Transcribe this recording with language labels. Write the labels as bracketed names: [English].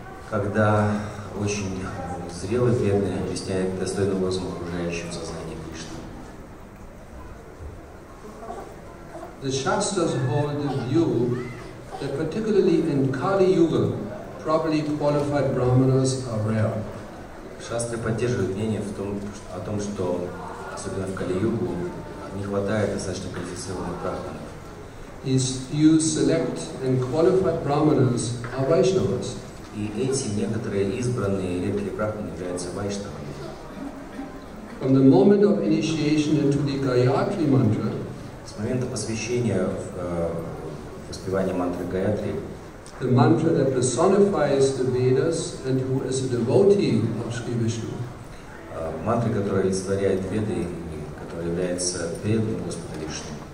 [Russian] Когда очень зрелый преданный объясняет достойным образом окружающим сознание Кришны. [English] The Shastras hold the view that particularly in Kali Yuga, properly qualified brahmanas are rare. [Russian] Шастры поддерживают мнение о том, что особенно в Кали-югу не хватает достаточно квалифицированных брахманов. [English] You select and qualified brahmanas are Vaishnavas. [Russian] И эти некоторые избранные редкие брахманы являются вайшнавами. [English] From the moment of initiation into the Gayatri mantra, [Russian] с момента посвящения в воспевание мантры Гаятри, [English] the mantra that personifies the Vedas and who is a devotee of Sri Vishnu, [Russian] мантры, которая олицетворяет Веды, которая является преданным Господа Вишну.